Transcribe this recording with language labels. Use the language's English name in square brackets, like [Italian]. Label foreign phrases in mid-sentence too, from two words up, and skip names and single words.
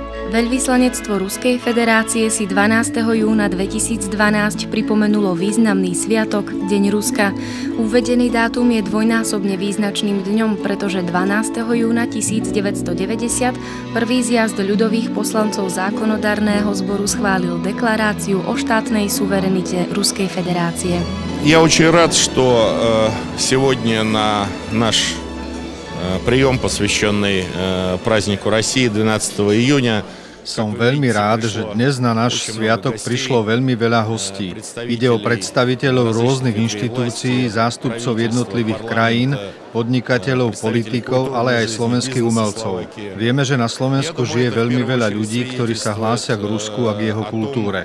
[Slovak] Veľvyslanectvo Ruskej federácie si 12. júna 2012 pripomenulo významný sviatok, Deň Ruska. Uvedený dátum je dvojnásobne význačným dňom, pretože 12. júna 1990 prvý zjazd ľudových poslancov zákonodárneho zboru schválil deklaráciu o štátnej suverenite Ruskej federácie. [Russian] Я очень рад, что сегодня на наш прием, посвященный празднику России 12 июня, [Slovak] Som veľmi rád, že dnes na náš sviatok prišlo veľmi veľa hostí. Ide o predstaviteľov rôznych inštitúcií, zástupcov jednotlivých krajín, podnikateľov, politikov, ale aj slovenských umelcov. Vieme, že na Slovensku žije veľmi veľa ľudí, ktorí sa hlásia k Rusku a k jeho kultúre.